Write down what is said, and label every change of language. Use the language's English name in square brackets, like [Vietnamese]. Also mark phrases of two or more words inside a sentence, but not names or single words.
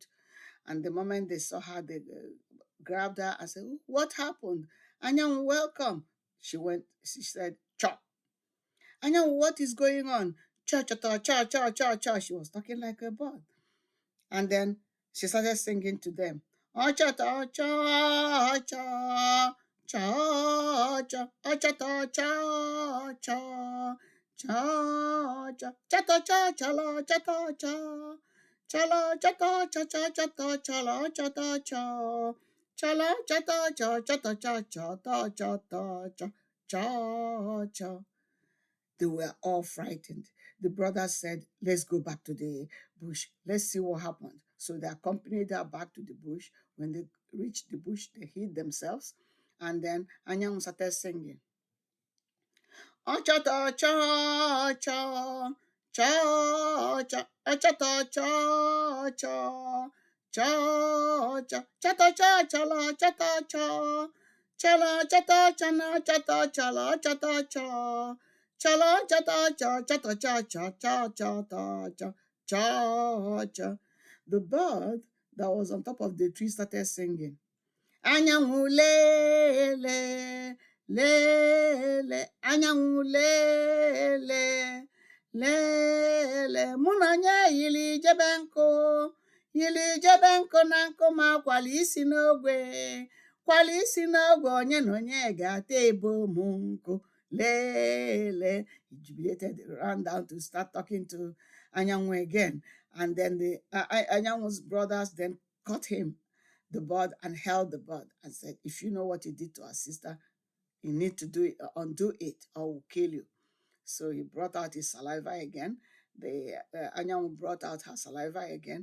[English] And the moment they saw her, they grabbed her and said, "What happened? Anyanwu, welcome." She said, "Chop." "Anyanwu, what is going on?" "Cha, cha, cha, cha, cha, cha, cha." She was talking like a bird. And then she started singing to them. "Cha, cha, cha, cha, cha, cha, cha, cha, cha, cha, cha, cha, cha, cha, cha, la, cha, cha, cha. Chala chata cha cha chata chala chata cha chala chata cha chata cha chata chata cha cha cha. They were all frightened. The brothers said, "Let's go back to the bush. Let's see what happened." So they accompanied her back to the bush. When they reached the bush, they hid themselves. And then Anyanwu started singing. Achata cha cha cha cha achata cha cha cha cha chata cha chala chata cha chala chata chana chata chala chata cha chala chata cha chata cha cha cha chata cha cha cha. The bird that was on top of the tree started singing. [Igbo] Anyanwu lele lele anyanwụ lele lele mụ na onye yili jebe nkụ na nkụ ma kwali isi n'ogwe onye na onye ga-ata ebo mụ nkụ lele. [English] He jubilated, ran down to start talking to Anyanwu again, and then the Anyanwu's brothers then caught him, the bird, and held the bird and said, "If you know what you did to our sister, you need to undo it, or we'll kill you." So he brought out his saliva again. The Anyanwu brought out her saliva again.